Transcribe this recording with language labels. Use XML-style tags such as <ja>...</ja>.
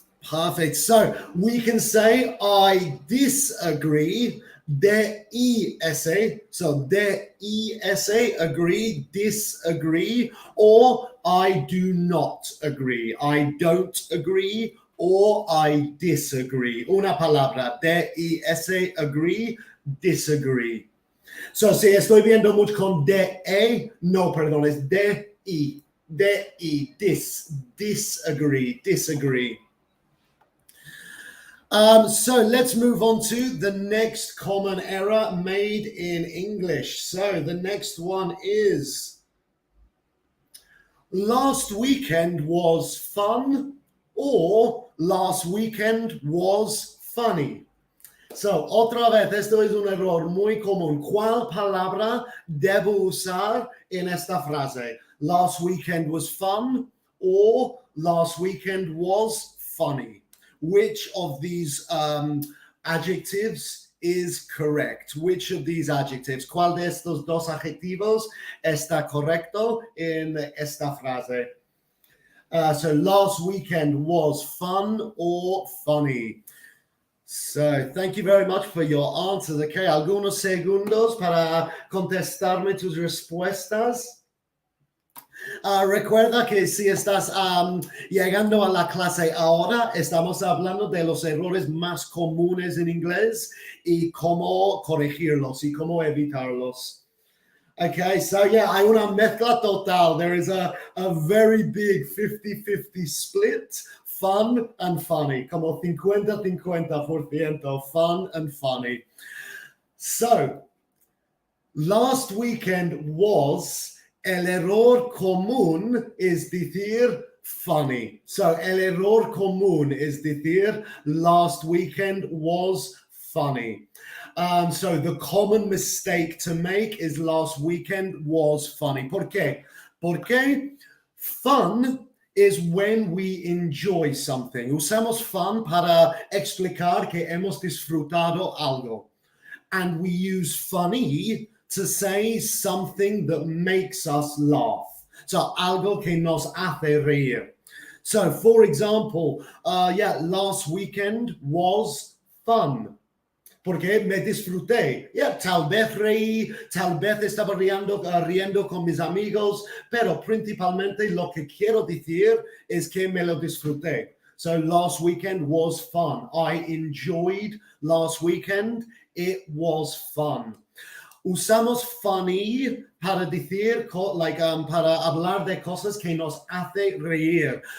<en>Perfect. So we can say I disagree, D-I-S-A. So D-I-S-A, agree, disagree, or I do not agree. I don't agree, or I disagree.</en> <es>Una palabra, D-I-S-A, agree, disagree. So si estoy viendo mucho con D-E, no, perdón, es D-I.</es> <en>D-I, disagree, disagree. So let's move on to the next common error made in English. So the next one is, last weekend was fun, or last weekend was funny.</en> <es>So, otra vez, esto es un error muy común. ¿Cuál palabra debo usar en esta frase?</es> <en>Last weekend was fun, or last weekend was funny. Which of these adjectives is correct? Which of these adjectives?</en> <es>¿Cuál de estos 2 adjetivos está correcto en esta frase?</es> <en>So last weekend was fun or funny. So thank you very much for your answers.</en> <es>Okay, algunos segundos para contestarme tus respuestas. Recuerda que si estás llegando a la clase ahora, estamos hablando de los errores más comunes en inglés y cómo corregirlos y cómo evitarlos.</es> <en>Okay, so yeah,</en> <es>hay una mezcla total.</es> <en>There is a very big 50-50 split, fun and funny,</en> <es>como 50-50%,</es> <en>fun and funny.</en> <es>So,</es> <en>last weekend was</en> <es>el error común es decir funny. So, el error común es decir</es> <en>last weekend was funny. So the common mistake to make is last weekend was funny.</en> <es>¿Por qué?</es> <en>Porque fun is when we enjoy something.</en> <es>Usamos fun para explicar que hemos disfrutado algo.</es> <en>And we use funny to say something that makes us laugh.</en> <es>So algo que nos hace reír.</es> <en>So for example, last weekend was fun.</en> <es>Porque me disfruté. Tal vez reí, tal vez estaba riendo con mis amigos, pero principalmente lo que quiero decir es que me lo disfruté.</es> <en>So last weekend was fun. I enjoyed last weekend. It was fun.</en> <es>Usamos funny para decir, para hablar de cosas que nos hace reír.</es>